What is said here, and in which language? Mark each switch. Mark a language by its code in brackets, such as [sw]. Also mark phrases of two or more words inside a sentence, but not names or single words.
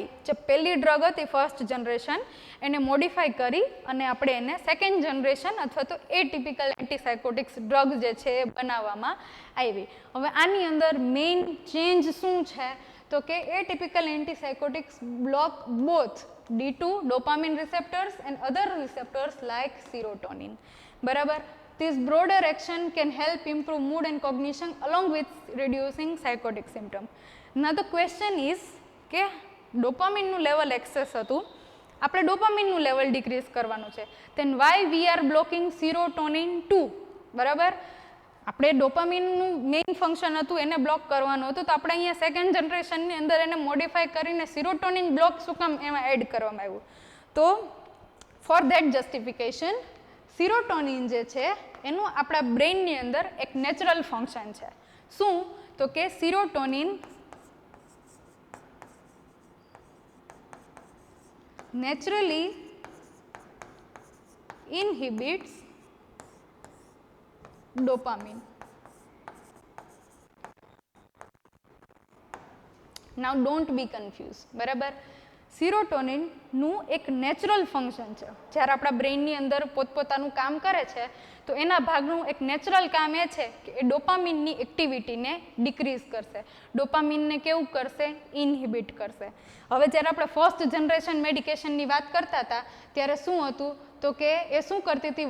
[gu] જે પહેલી ડ્રગ હતી [en] first generation [gu] એને મોડિફાઈ કરી અને આપણે એને [en] second generation [gu] અથવા તો [en] atypical antipsychotics drug [gu] જે છે એ બનાવવામાં આવી. હવે આની અંદર મેઇન ચેન્જ શું છે તો કે [en] atypical antipsychotics block both D2 dopamine receptors and other receptors like serotonin. [gu] બરાબર. [en] This broader action can help improve mood and cognition along with reducing psychotic symptoms. Now the question is [gu] કે ડોપામિનનું લેવલ એક્સેસ હતું, આપણે ડોપામિનનું લેવલ ડિક્રીઝ કરવાનું છે, [en] then why we are blocking serotonin 2? [gu] બરાબર. આપણે ડોપામિનનું મેઇન ફંક્શન હતું એને બ્લોક કરવાનું હતું, તો આપણે અહીંયા સેકન્ડ જનરેશનની અંદર એને મોડિફાઈ કરીને [en] serotonin block [gu] શું કામ એમાં એડ કરવામાં આવ્યું? તો [en] for that justification [gu] સિરોટોનિન જે છે એનું આપણા બ્રેઇનની અંદર એક [en] natural function [gu] છે. શું? તો કે સિરોટોનિન [en] naturally inhibits dopamine. Now don't be confused. [gu] બરાબર. સિરોટોનિનનું એક [en] natural function [gu] છે. જ્યારે આપણા બ્રેઇનની અંદર પોતપોતાનું કામ કરે છે તો એના ભાગનું એક નેચરલ કામ એ છે કે એ ડોપામિનની એક્ટિવિટીને ડિક્રીઝ કરશે, ડોપામિનને કેવું કરશે? ઇનહિબિટ કરશે. હવે જ્યારે આપણે [en] first generation [gu] મેડિકેશનની વાત કરતા હતા ત્યારે શું હતું તો કે એ શું કરતી હતી?